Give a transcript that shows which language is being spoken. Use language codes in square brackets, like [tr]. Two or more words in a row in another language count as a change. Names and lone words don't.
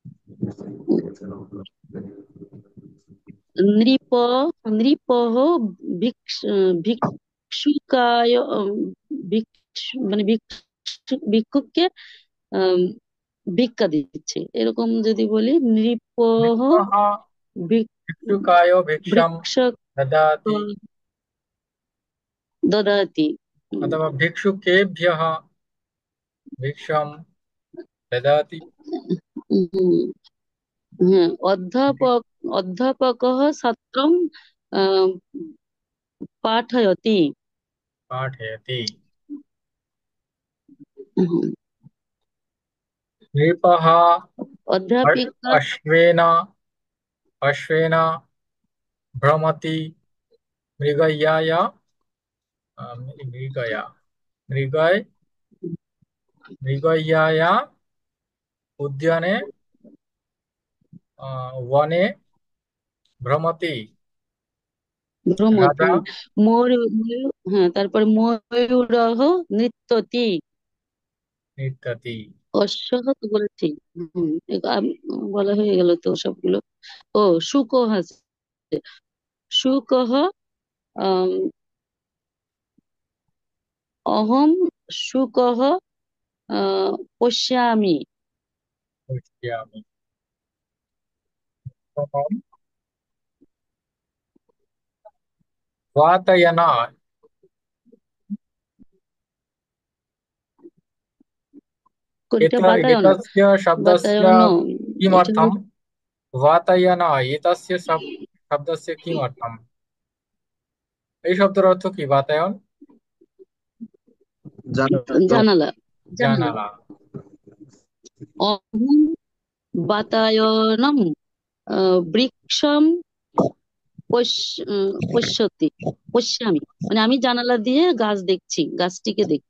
[bn] নৃপ, [sa] নৃপः ভিক্ষুকায় [bn] মানে ভিক্ষুককে আম, ভিক্ষা দিচ্ছে, এরকম যদি বলি। [sa] নৃপः নৃপः भिक्षुकाय भिक्षां ভিক্ষক ददाति দদাতি। अथवा भिक्षुकेभ्यः भिक्षां ददाति। হ্যাঁ, অধ্যাপকः ছাত্রম আহ, পাঠয়তি। पाठयति। হুম, नृपः অধ্যাপিকা अश्वेन अश्वेन भ्रमति मृगयाय मृगया मृगय मृगयाय उद्याने वने भ्रमति ভ্রমতি। राजा। [bn] হ্যাঁ, তারপর [sa] ময়ূরः নৃত্যতি। नृत्यति। [bn] অশ্বহ তো বলেছি। বলা হয়ে গেল তো সবগুলো। ও, শুকः আছে। শুকः আম, [sa] অহম শুকः পশ্যামি। पश्यामि। अहं वातायनात् [bn] কোনটা? বাতায়ন, [sa] एतस्य शब्दस्य [bn] বাতায়ন এটা [sa] किमर्थं? वातायन एतस्य शब्दस्य किमर्थम्? [bn] এই শব্দের অর্থ কি? বাতায়ন [sa] जानातु। [bn] জানালা, জানালা। জানালা। [sa] অহম বাতায়নম বৃক্ষম পশ্যতি পশ্যামি, [bn] মানে আমি জানালা দিয়ে গাছ দেখছি, গাছটিকে দেখছি।